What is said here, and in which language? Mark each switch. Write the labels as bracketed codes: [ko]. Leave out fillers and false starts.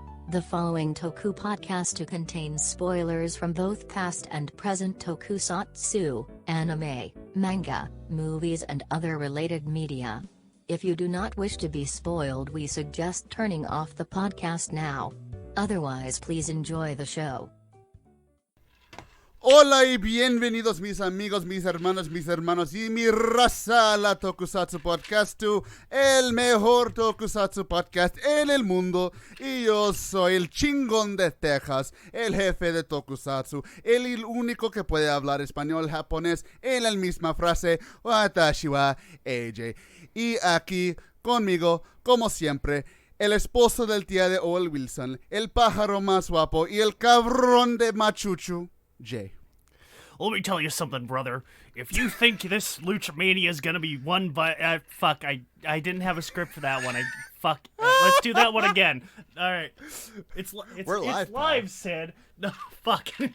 [en] The following Toku Podcastu contains spoilers from both past and present tokusatsu, anime, manga, movies and other related media. If you do not wish to be spoiled, we suggest turning off the podcast now. Otherwise, please enjoy the show. [es] Hola y bienvenidos mis amigos, mis hermanos y mi raza a la Tokusatsu Podcastu, el mejor Tokusatsu podcast en el mundo. Y yo soy el chingón de Texas, el jefe de Tokusatsu, el único que puede hablar español japonés en la misma frase, [ja] Watashi wa AJ. [es] Y aquí conmigo, como siempre, el esposo del tía de Owen Wilson, el pájaro más guapo y el cabrón de Machuchu, Jay. [en] Let me tell you something, brother. If you think this Lucha Mania is gonna be won by... I didn't have a script for that one. Let's do that one again. All right. It's live, Sid. No, fuck.